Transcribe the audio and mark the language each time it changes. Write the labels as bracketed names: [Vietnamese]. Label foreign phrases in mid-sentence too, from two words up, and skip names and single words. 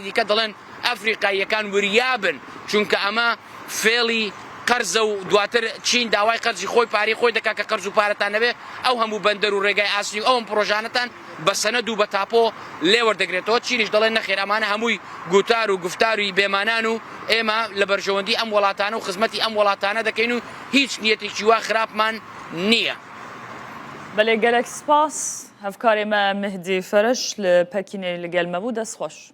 [Central Kurdish] دیکە دەڵێن ئەفریقاییەکان وریابن چونکە ئەمە فێڵی قەرزە و دواتر چین داوای قەرزی خۆی پارەی خۆی دەکات کە قەرز و پارەتان نەبێ ئەو هەموو بەندەر و ڕێگای ئاسنی و ئەوم پرۆژانەتان بە سەنەد و بە تاپۆ لێوەردەگرێتەوە چینیش دەڵێن نەخێر ئەمانە هەمووی گوتار و گفتاروی بێمانان و ئێمە لە بەرژەوەندی ئەم وڵاتانە و خزمەتی ئەم وڵاتانە دەکەین و هیچ نیەتێکی وا خراپمان نییە. بەڵێ گەلێک سپاس هەفکاری ما مهدی فرش لە پەکینێ لەگەڵ مەبوو دەستخۆش.